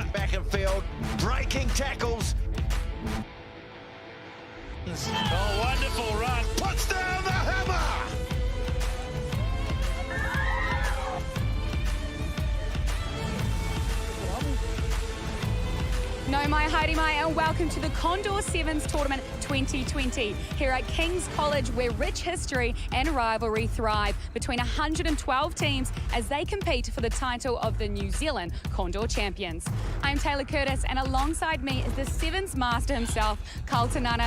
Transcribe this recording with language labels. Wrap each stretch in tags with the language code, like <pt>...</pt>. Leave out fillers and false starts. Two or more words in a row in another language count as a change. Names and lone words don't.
<en>Back in field, breaking tackles. Oh, wonderful run. Puts down the hammer.</en> <mi>No mai haere mai</mi> <en>and welcome to the CONDOR Sevens Tournament 2020 here at King's College, where rich history and rivalry thrive between 112 teams as they compete for the title of the New Zealand CONDOR Champions. I'm Taylor Curtis and alongside me is the Sevens master himself, Carlton Nana.</en>